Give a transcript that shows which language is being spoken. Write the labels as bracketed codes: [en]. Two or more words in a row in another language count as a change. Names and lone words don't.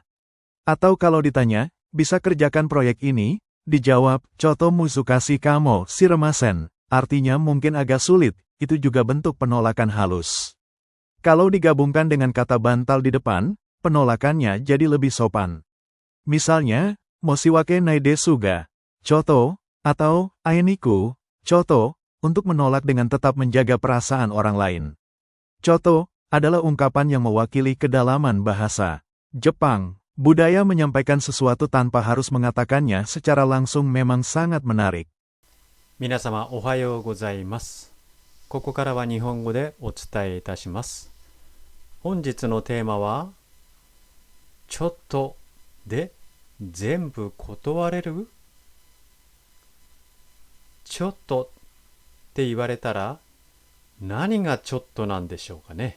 [id] Atau kalau ditanya, "Bisa kerjakan proyek ini?" dijawab, [ja] "ちょっとむずかしいかもしれません," [id] artinya mungkin agak sulit, itu juga bentuk penolakan halus. Kalau digabungkan dengan kata bantal di depan, penolakannya jadi lebih sopan. Misalnya, [ja] "申し訳ないですが、ちょっと," [id] atau [ja] "あいにく、ちょっと," [id] untuk menolak dengan tetap menjaga perasaan orang lain. Coto adalah ungkapan yang mewakili kedalaman bahasa Jepang. Budaya menyampaikan sesuatu tanpa harus mengatakannya secara langsung memang sangat menarik. [ja] 皆様おはようございます。ここからは日本語でお伝えいたします。本日のテーマは、ちょっとで全部断れる？ちょっとって言われたら、何がちょっとなんでしょうかね。